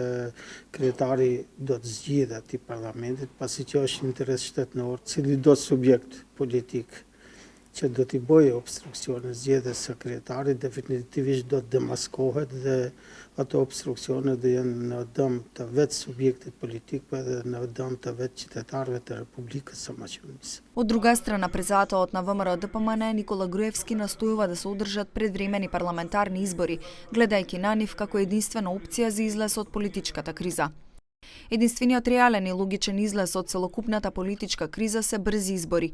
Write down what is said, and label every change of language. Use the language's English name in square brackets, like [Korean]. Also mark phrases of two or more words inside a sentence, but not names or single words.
[Albanian] kryetari do të zgjidhet i parlamentit, pasi që është interes shtetënor, cili do subjekt politik që do t'i bëjë obstruksione zgjedhjes së kryetarit, definitivisht do të demaskohet dhe ato obstruksione do jenë në dëm të vetë subjektit politik, pa edhe në dëm të vetë qytetarëve të Republikës së Maqedonisë. [Macedonian] Од друга страна, председателот на ВМРО-ДПМН Никола Груевски настојува да се одржат предвремени парламентарни избори, гледајќи на нив како единствена опција за излез од политичката криза. Единствениот реален и логичен излез од целокупната политичка криза се брзи избори.